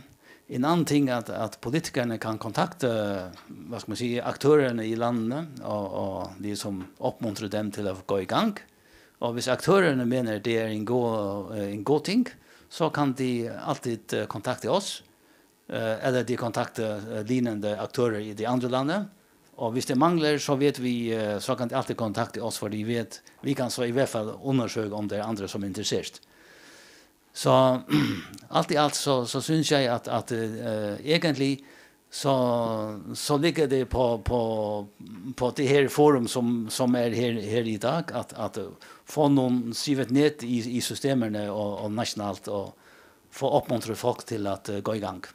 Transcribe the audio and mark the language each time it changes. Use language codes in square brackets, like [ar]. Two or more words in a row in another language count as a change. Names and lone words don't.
[da] En anden ting er, at politikerne kan kontakte, hvad skal man sige, aktørerne i landene, og ligesom opmuntre dem til at gå i gang. Og hvis aktørerne mener, det er en god ting, så kan de altid kontakte os, eller de kontakte lignende aktører i de andre lande. [no] Og hvis det mangler, så vet vi, så kan de alltid kontakte oss, for vi kan så i hvert fall undersøge om det er andre som er interessert. [da] Så alt i alt så synes jeg, at egentlig så ligger det på det her forum som er her i dag, at få noen sivet ned i systemerne og nationalt, og få oppmuntre folk til at gå i gang.